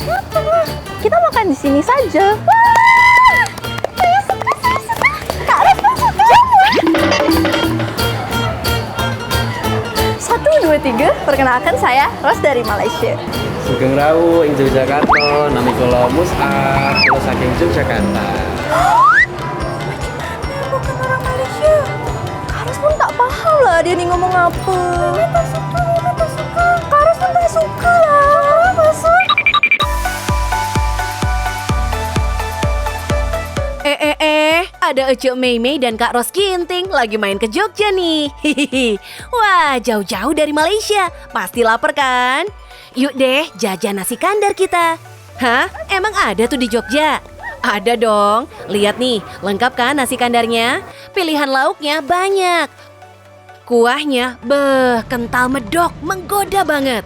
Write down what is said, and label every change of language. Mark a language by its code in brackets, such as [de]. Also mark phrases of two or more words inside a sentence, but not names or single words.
[ms] Kita makan di sini saja. Wah, saya suka, saya suka. Kak Ros suka. Satu, dua, tiga. Perkenalkan saya Ros dari Malaysia. [jv] Sugeng Rawu, ing Yogyakarta, nami kula Mus'ab, kula saking Yogyakarta. [ms] Bukan orang Malaysia. Kak Ros pun tak paham lah dia nih ngomong apa. Mimi tak suka. Kak Ros pun tak suka lah. Masuk. [id] Ada Ece Mei dan Kak Ros Ginting lagi main ke Jogja nih. Hihihi. Wah, jauh-jauh dari Malaysia. Pasti lapar kan? Yuk deh, jajan nasi kandar kita. Hah? Emang ada tuh di Jogja? Ada dong. Lihat nih, lengkap kan nasi kandarnya? Pilihan lauknya banyak. Kuahnya, kental medok, menggoda banget.